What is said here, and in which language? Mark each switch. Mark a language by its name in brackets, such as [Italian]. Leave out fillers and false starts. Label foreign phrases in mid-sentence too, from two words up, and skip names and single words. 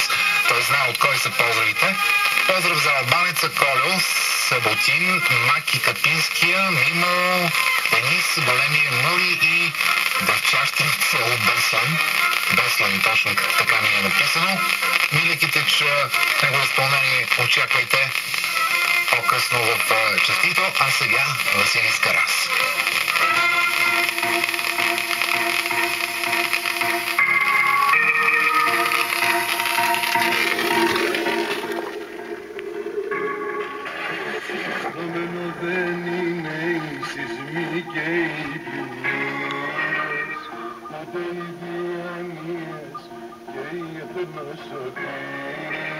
[Bulgarian] Той знае от кой са поздравите. Поздрав за албанеца Колю, Саботин, Маки Капинския, Мимо, Денис, големия Мури и дъвчащица от Беслан, точно така ми е написано. Милеките, че негово изпълнение очаквайте по-късно в честито, а сега Василий Скарас. [Greek] Δεδομένο δεν είναι οι σεισμοί και οι πλημμύρες, μα και οι διανοίες και οι εθνοσωτήρες.